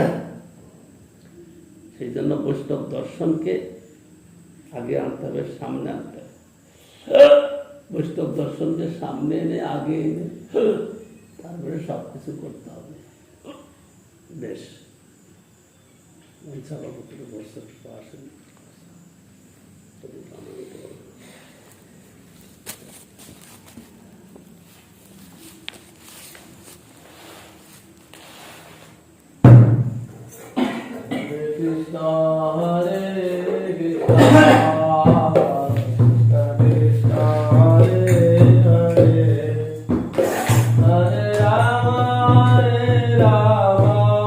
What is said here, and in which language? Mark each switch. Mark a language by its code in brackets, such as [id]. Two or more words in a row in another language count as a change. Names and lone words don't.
[bn] সেই জন্য বৈষ্ণব দর্শনকে আগে আনতে হবে, সামনে আনতে হবে। বৈষ্ণব দর্শনকে সামনে এনে, আগে এনে, তারপরে সব কিছু করতে হবে। বেশ, বছর আসেন। [sa] Krishna Hare Krishna Krishna Hare Hare Hare Rama Hare Rama